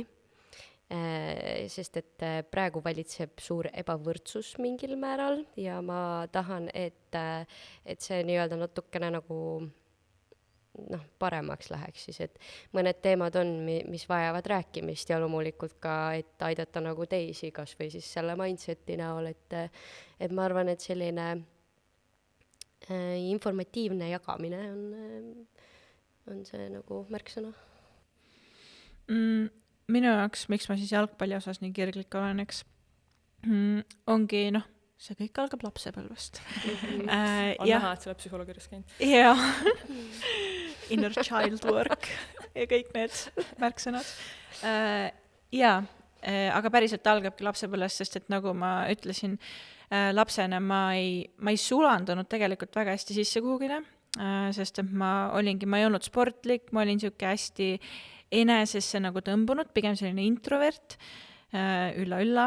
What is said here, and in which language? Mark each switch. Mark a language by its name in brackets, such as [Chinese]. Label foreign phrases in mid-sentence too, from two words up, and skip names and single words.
[Estonian] Sest et praegu valitseb suur ebavõrdsus mingil määral ja ma tahan, et see nii-öelda natukene nagu paremaks läheks siis, et mõned teemad on, mis vajavad rääkimist ja loomulikult ka, et aidata nagu teisi, kas või siis selle mindseti näol, et ma arvan, et selline informatiivne jagamine on see nagu märksõna. Minu jaoks, miks ma siis jalgpalli osas nii kirglik olen, eks, ongi, see kõik algab lapsepõlvest. On näha, et sa oled psühholoogi juures käinud. Jaa, [English] inner child work [Estonian] ja kõik need märksõnad. Jaa, aga päriselt algabki lapsepõlvest, sest et nagu ma ütlesin, lapsena ma ei sulandunud tegelikult väga hästi sisse kuhugile, sest et ma ei olnud sportlik, ma olin siuke hästi enesesse nagu tõmbunud, pigem selline introvert, ülla.